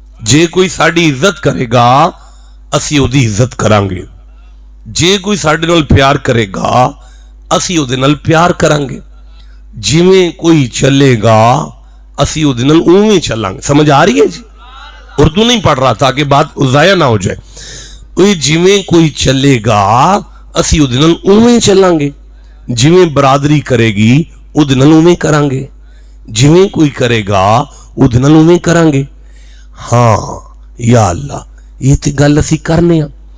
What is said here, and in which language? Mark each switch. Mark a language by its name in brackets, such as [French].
[Punjabi] جے کوئی ساڈی عزت کرے گا اسی او دی عزت کرانگے. جے کوئی ساڈے نال پیار کرے گا اسی او دے نال پیار کرانگے. جویں کوئی چلے گا اسی او دے نال اوویں چلانگے. [Urdu] سمجھ آ رہی ہے جی؟ اردو نہیں پڑھ رہا تاکہ بات ضائع نہ ہو جائے. [Punjabi] جویں کوئی چلے گا اسی او دے نال اوویں چلانگے. جویں برادری کرے گی او دے نال اوویں کرانگے. جویں کوئی کرے گا او دے نال اوویں کرانگے. ہاں یا اللہ یہ تے گل اسی کرنے ہیں.